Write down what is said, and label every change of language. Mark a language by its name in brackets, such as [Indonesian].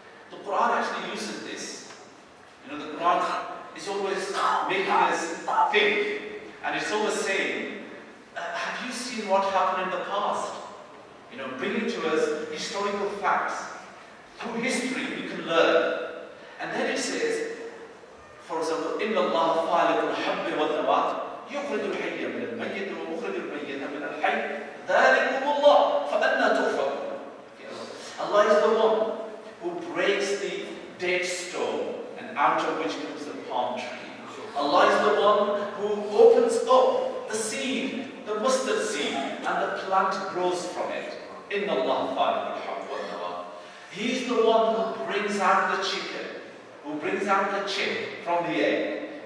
[English] The Quran actually uses this. The Quran is always making us think, and it's always saying, have you seen what happened in the past? Bringing to us historical facts. Through history we can learn. And then it says, for example, [Arabic] إِنَّ اللَّهَ خَالِقُ الْحَبِّ وَالنَّوَاتِ يخرج الحي من الميت ومخرج الميت من الحي ذلكم الله فأنى تؤفكون. [English] Allah is the one who breaks the date stone and out of which comes the palm tree. Allah is the one who opens up the seed, the mustard seed, and the plant grows from it. [Arabic] Inna Allah khaliqul habbi wan nawa. [English] He is the one who brings out the chicken, who brings out the chick from the egg.